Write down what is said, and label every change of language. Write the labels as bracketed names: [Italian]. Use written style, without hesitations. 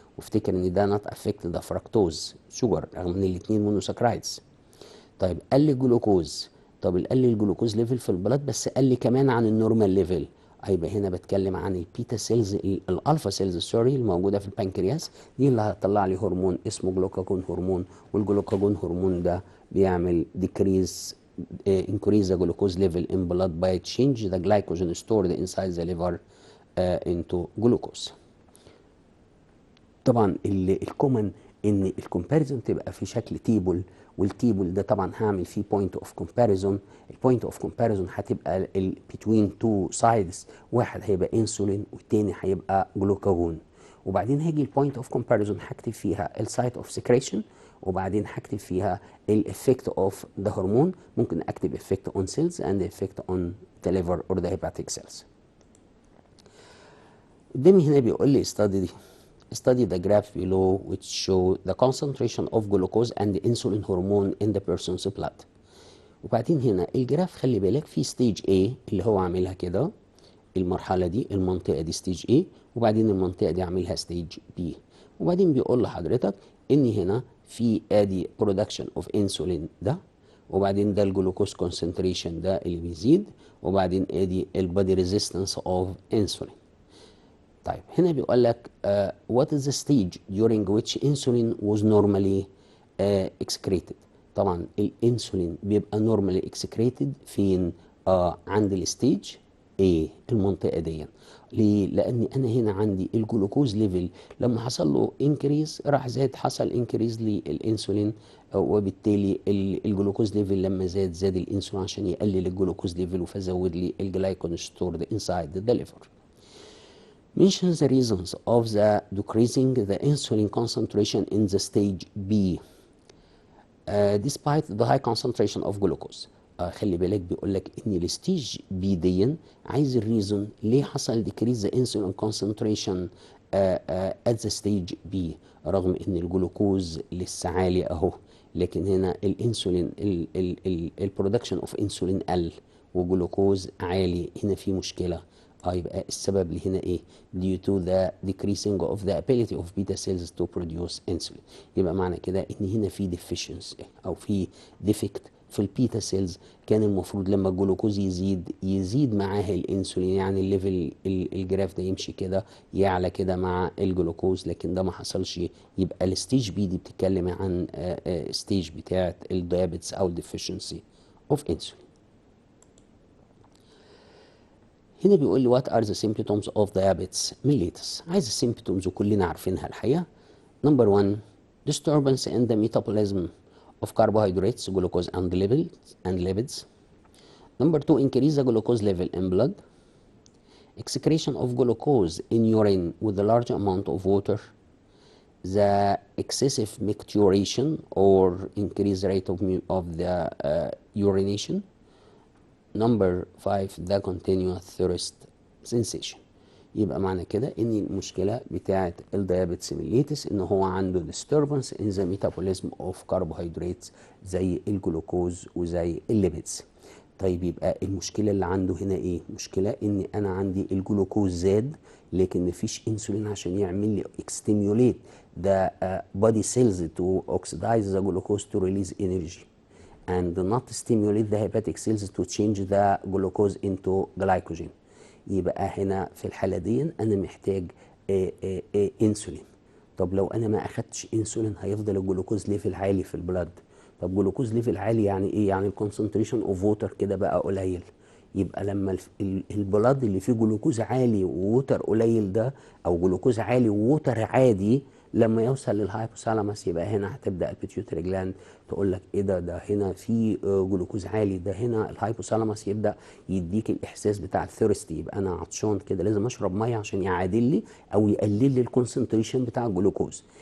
[Arabic] وافتكر ان ده [English] not affect the fructose sugar [Arabic] رغم ان الاثنين مونوساكرايدز. طيب قل الجلوكوز، طب قل الجلوكوز ليفل في البلاد بس قل كمان عن النورمال ليفل، هيبقى هنا بتكلم عن البيتا سيلز الالفا سيلز سوري الموجوده في البنكرياس، دي اللي هتطلع لي هرمون اسمه جلوكاجون هرمون. والجلوكاجون هرمون ده بيعمل [English] decrease increase the glucose level in blood by change the glycogen stored inside the liver into glucose. [Arabic] طبعا الكومن ان الكومباريزون تبقى في شكل تيبل، والتيبل ده طبعا هعمل فيه بوينت اوف كومباريزون. البوينت اوف كومباريزون هتبقى بتوين تو سايدز، واحد هيبقى انسولين والتاني هيبقى جلوكاجون. وبعدين هاجي البوينت اوف كومباريزون هكتب فيها السايت اوف سكريشن، وبعدين هكتب فيها الافكت اوف ذا هرمون. ممكن اكتب [English] افكت اون سيلز اند افكت اون ذا ليفر اور ذا هيباتيك سيلز. [Arabic] قدامي هنا بيقول لي [English] study the graph below which show the concentration of glucose and insulin hormone in the person's blood. [Arabic] وبعدين هنا الجراف خلي بالك في ستيج A اللي هو عاملها كده، المرحلة دي المنطقة دي ستيج A، وبعدين المنطقة دي عاملها ستيج B. وبعدين بيقول لحضرتك ان هنا في ادي [English] production of insulin [Arabic] ده، وبعدين ده الجلوكوز concentration ده اللي بيزيد، وبعدين ادي البادي [English] resistance of insulin. [Arabic] طيب هنا بيقول لك [English] what is the stage during which insulin was normally excreted. [Arabic] طبعا الانسولين بيبقى [English] normally excreted [Arabic] فين؟ عند الستيج A المنطقة دي. ليه؟ لأن أنا هنا عندي الجلوكوز ليفل لما حصل له انكريز راح زاد، حصل انكريز للانسولين، وبالتالي الجلوكوز ليفل لما زاد الانسولين عشان يقلل الجلوكوز ليفل فزود لي الجلايكون ستورد انسايد ذا ليفر. [English] Mention the reasons of the decreasing the insulin concentration in the stage B despite the high concentration of glucose. [Arabic] خلي بالك بيقول لك ان الستيج بي دي عايز الريزون ليه حصل [English] decrease the insulin concentration at the stage B [Arabic] رغم ان الجلوكوز لسه عالي اهو، لكن هنا الانسولين البرودكشن اوف انسولين قل وجلوكوز عالي، هنا في مشكله. يبقى السبب اللي هنا ايه؟ [English] due to the decreasing of the ability of beta cells to produce insulin. [Arabic] يبقى معنى كده ان هنا في deficiency او في defect في البيتا سيلز. كان المفروض لما الجلوكوز يزيد معاها الانسولين، يعني الليفل الجراف ده يمشي كده يعلى كده مع الجلوكوز، لكن ده ما حصلش. يبقى الستيج بي دي بتتكلم عن ستيج بتاعت الديابيتس او [English] deficiency of insulin. [Arabic] هنا بيقول لي [English] what are the symptoms of diabetes mellitus. [Arabic] عايز السيمبتومز وكلنا عارفينها الحقيقة. [English] Number 1 disturbance in the metabolism of carbohydrates, glucose and lipids. Number 2 increase the glucose level in blood. Excretion of glucose in urine with a large amount of water. The excessive micturition or increased rate of the urination. Number 5 the continuous thirst sensation. [Arabic] يبقى معنى كده ان المشكله بتاعه الديابيتس ميليتس ان هو عنده [English] disturbance in the metabolism of carbohydrates [Arabic] زي الجلوكوز وزي الليبيدز. طيب يبقى المشكله اللي عنده هنا ايه؟ مشكله ان انا عندي الجلوكوز زاد لكن مفيش انسولين عشان يعمل لي [English] stimulate the body cells to oxidize the glucose to release energy. and not stimulate the hepatic cells to change the glucose into glycogen. [Arabic] يبقى هنا في الحالة دي أنا محتاج انسولين. طب لو أنا ما أخدتش انسولين هيفضل الجلوكوز ليفل عالي في البلد. طب جلوكوز ليفل عالي يعني إيه؟ يعني الكونسنتريشن اوف ووتر كده بقى قليل. يبقى لما البلد اللي فيه جلوكوز عالي ووتر قليل ده، او جلوكوز عالي ووتر عادي، لما يوصل للهايبوثالاموس يبقى هنا هتبدا البيتيوتري جلاند تقول لك ايه ده هنا في جلوكوز عالي، ده هنا الهايبوثالاموس يبدا يديك الاحساس بتاع الثيرستي، يبقى انا عطشان كده لازم اشرب ميه عشان يعادل لي او يقلل لي الكونسنتريشن بتاع الجلوكوز.